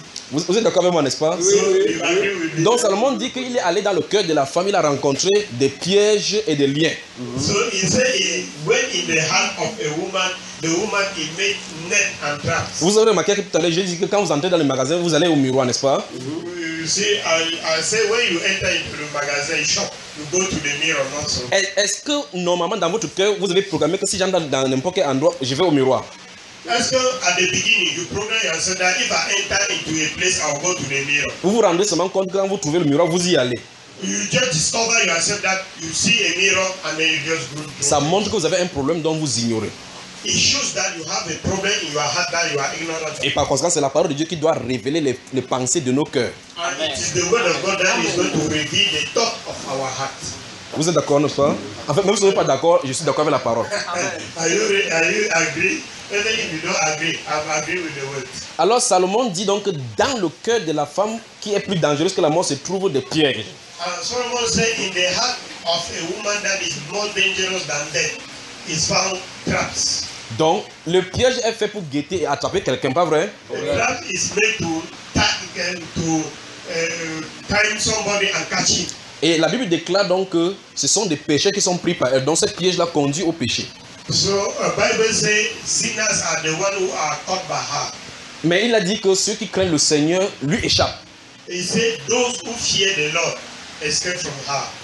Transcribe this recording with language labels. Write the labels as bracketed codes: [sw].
[fr] Vous êtes d'accord avec moi, n'est-ce pas? Donc Salomon dit qu'il est allé dans le cœur de la femme, il a rencontré des pièges et des liens. [en] So he said he went in the heart of a woman, the woman he made net and traps. [fr] Vous avez remarqué que tout à l'heure, j'ai dit que quand vous entrez dans le magasin, vous allez au miroir, n'est-ce pas? [en] You see, I say when you enter into the magasin shop, you go to the mirror also. [fr] Est-ce que normalement dans votre cœur, vous avez programmé que si j'entre dans n'importe quel endroit, je vais au miroir? Est-ce que [en] at the beginning you program yourself that if I enter into a place I'll go to the mirror? [fr] Vous vous rendez seulement compte quand vous trouvez le miroir, vous y allez. [en] You just discover yourself that you see a mirror and then you just go. [fr] Ça montre que vous avez un problème dont vous ignorez. [en] It shows that you have a problem in your heart that you are ignorant. [fr] Et par conséquent, c'est la parole de Dieu qui doit révéler les pensées de nos cœurs. [en] And it is the word of God that is going to reveal the thought of our hearts. [fr] Vous êtes d'accord, n'est-ce pas? En fait, même si vous n'êtes pas d'accord, je suis d'accord avec la parole. [en] Are you agree? Even if you don't agree, I'm agree with the words. [fr] Alors Salomon dit donc que dans le cœur de la femme qui est plus dangereuse que la mort se trouve des pièges. [en] Solomon said in the heart of a woman that is more dangerous than death is found traps. [fr] Donc le piège est fait pour guetter et attraper quelqu'un, pas vrai? [en] The trap is made to tie somebody and catch him. [fr] Et la Bible déclare donc que ce sont des péchés qui sont pris par elle. Donc ce piège-là conduit au péché. [en] So, the Bible says, sinners are the ones who are caught by her. [fr] Mais il a dit que ceux qui craignent le Seigneur lui échappent. [en] He said, those who fear the Lord escape from her.